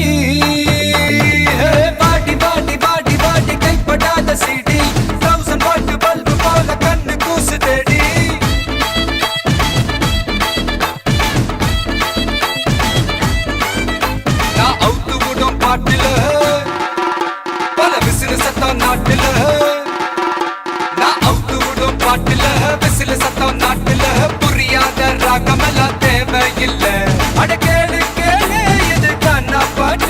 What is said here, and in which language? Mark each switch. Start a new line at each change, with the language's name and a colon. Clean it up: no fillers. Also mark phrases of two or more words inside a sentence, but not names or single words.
Tamil: ஹே வாடி வாடி வாடி வாடி கைபடாத சீடி. 1000
English: watt bulb
Tamil: போல கண்ணு கூசுதடி. நான் அவுத்து விடும் பாட்டுல பல விசிறு சத்தம் நாட்டுல. நான் அவுத்து விடும் பாட்டுல விசிறு சத்தம் நாட்டுல. புரியாத ராகமெல்லாம் தேவையில்லை. அட கேளு கேளு இது கண்ணா பாட்டு.